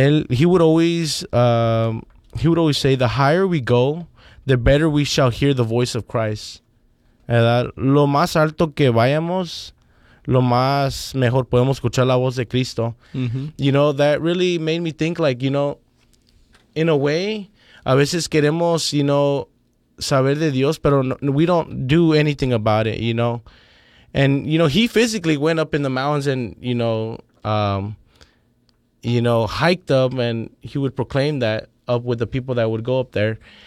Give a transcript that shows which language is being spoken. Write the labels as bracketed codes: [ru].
[en] He would always say, the higher we go, the better we shall hear the voice of Christ. [es] Lo más alto que vayamos, lo más mejor podemos escuchar la voz de Cristo. Mm-hmm. [en] You know, that really made me think, like, you know, in a way, [es] a veces queremos, [en] you know, [es] saber de Dios, [en] pero we don't do anything about it, you know. And, you know, he physically went up in the mountains and, you know, hiked up, and he would proclaim that up with the people that would go up there.